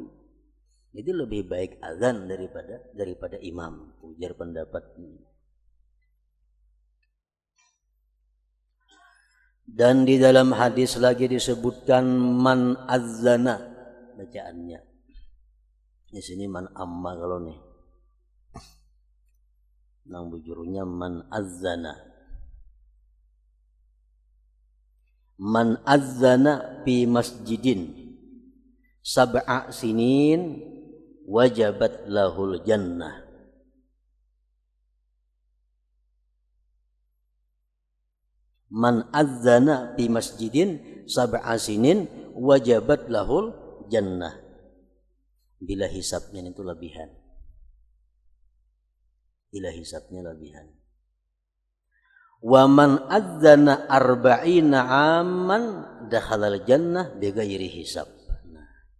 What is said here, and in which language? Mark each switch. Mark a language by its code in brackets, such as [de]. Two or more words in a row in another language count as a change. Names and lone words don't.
[bjn] Jadi lebih baik azan daripada imam. Ujar pendapat ini. Dan di dalam hadis lagi disebutkan [ar] من أذّن [bjn] bacaannya. Di sini [ar] من أمّ [bjn] kalau nih. nang bujurnya [ar] من أذّن في مسجد سبع سنين وجبت له الجنة. من أذّن في مسجد سبع سنين وجبت له الجنة. [bjn] Bila hisabnya itu lebihan. Bila hisabnya lebihan. [ar] ومن أذّن أربعين عامًا دخل الجنة بغير حساب. [bjn] Nah.